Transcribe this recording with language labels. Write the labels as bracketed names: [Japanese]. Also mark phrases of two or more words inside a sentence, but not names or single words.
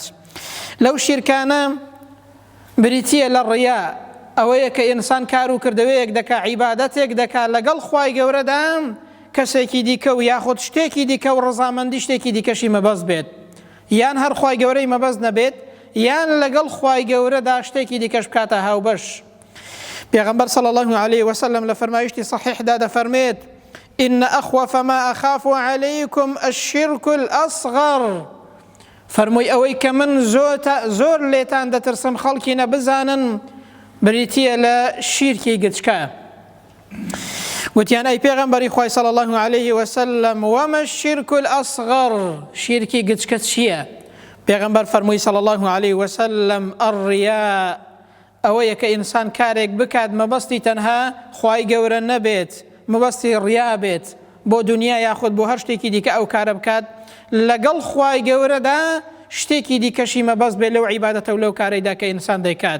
[Central Kurdish] لەو شیرکانە بریتیە لە ڕیا، ئەوەیە کە ئینسان کار و کردەوەیەک دەکا، عیبادەتێک دەکا لەگەڵ خوای گەورەدا کەسێکی دیکە و یاخود شتێکی دیکە و ڕەزامەندی شتێکی دیکەشی مەبەست بێت، یان هەر خوای گەورەی مەبەست نەبێت، یان لەگەڵ خوای گەورەدا شتێکی دیکەش بکاتە هاوبەش. پێغەمبەر [Arabic] صلی الله عليه وسلم [Central Kurdish] لە فەرمایشتی صحیحدا دەفەرمێت [Arabic] إن أخوف ما أخاف عليكم الشرك الأصغر. [Central Kurdish] فرمووی ئەوەی کە من زۆر لێتان دەترسم خەڵکی نەبزانن بریتیە لە شیرکی گچکە. وتیان ئەی پێغەمبەری خوای [Arabic] صلی الله عليه وسلم وما الشرك الأصغر، [Central Kurdish] شیرکی گچکە چییە؟ پێغەمبەر فەرمووی [Arabic] صلی الله عليه وسلم الرياء، [Central Kurdish] ئەوەیە کە ئینسان کارێک بکات مەبەستی تەنها خوای گەورە نەبێت، مەبەستی ڕیا بێت بۆ دنیا یاخود بۆ هەر شتێکی دیکە ئەو کارە بکات لەگەڵ خوای گەورەدا شتێکی دیکەشی مەبەست بێت لەو عیبادەتە و لەو کارەیدا کە ئینسان دەیکات.